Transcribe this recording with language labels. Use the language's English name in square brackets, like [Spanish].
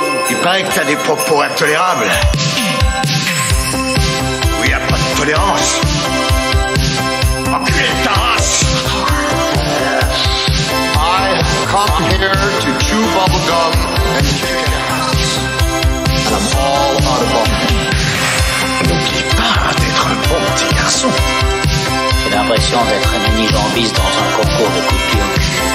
[French] Il paraît que t'as des propos intolérables. Où il n'y a pas de tolérance. Enculé de ta race. [English] I come here to chew bubblegum and kick ass. And I'm all out of bubblegum. [French] N'oublie pas d'être un bon petit garçon. J'ai l'impression d'être un unijambiste dans un concours de coups de pied au cul.